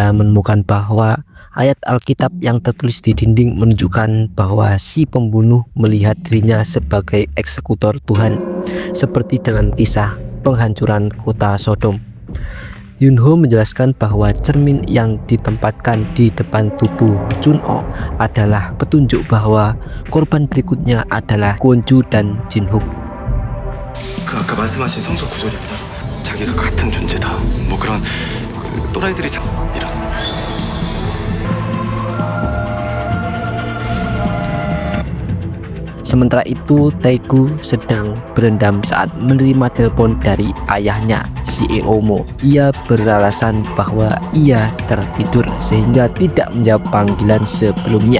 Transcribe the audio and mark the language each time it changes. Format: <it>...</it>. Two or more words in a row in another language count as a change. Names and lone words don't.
<id>Ia menemukan bahwa Ayat Alkitab yang tertulis di dinding menunjukkan bahwa si pembunuh melihat dirinya sebagai eksekutor Tuhan, seperti dalam kisah penghancuran kota Sodom. Yunho menjelaskan bahwa cermin yang ditempatkan di depan tubuh Chun-ok adalah petunjuk bahwa korban berikutnya adalah Kwon-ju dan Jin-hook.</id> <ko>그 아까 말씀하신 성소 구절입니다. 자기가 같은 존재다. 뭐 그런 또라이들이 이런.</ko> <id>Sementara itu, Taegu sedang berendam saat menerima telepon dari ayahnya, si Eomo. Ia beralasan bahwa ia tertidur sehingga tidak menjawab panggilan sebelumnya.</id>